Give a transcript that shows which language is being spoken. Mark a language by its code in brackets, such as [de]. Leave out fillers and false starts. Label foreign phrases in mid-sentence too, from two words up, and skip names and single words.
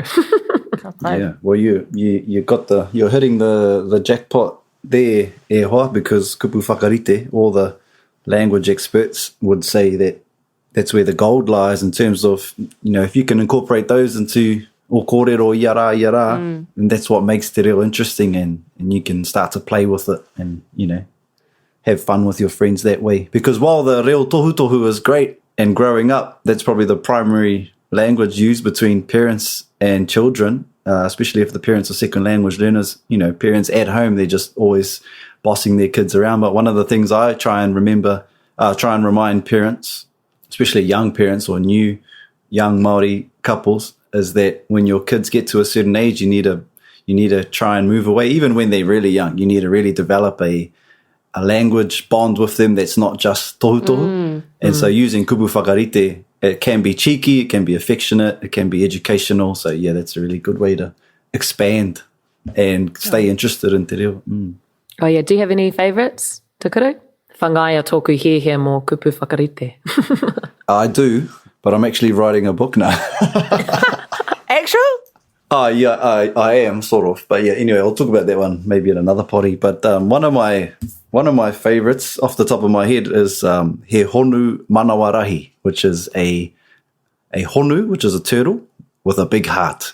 [en] Yeah, well, you're hitting the jackpot there, [mi] e hoa, because kupu whakarite, [en] all the language experts would say that that's where the gold lies in terms of, if you can incorporate those into [mi] o kōrero iara, [en] and that's what makes [mi] te reo [en] interesting, and you can start to play with it and, have fun with your friends that way. Because while the [mi] reo tohu [en] is great, and growing up, that's probably the primary language used between parents and children, especially if the parents are second language learners. Parents at home, they're just always bossing their kids around. But one of the things I try and remind parents, especially young parents or new young Māori couples, is that when your kids get to a certain age, you need to try and move away. Even when they're really young, you need to really develop a language bond with them that's not just tohu. And so using [mi] kupu whakarite, [en] it can be cheeky, it can be affectionate, it can be educational. So yeah, that's a really good way to expand and stay interested in [mi] te reo. [en] Oh yeah, do you have any favourites, te Kuru? [mi] Whangaia tōku he mō kupu whakarite. [en] I do, but I'm actually writing a book now. Actual? Yeah, I am sort of. But yeah, anyway, I'll talk about that one maybe in another potty. But one of my favourites off the top of my head is [mi] He Honu Manawarahi, [en] which is a honu, which is a turtle with a big heart.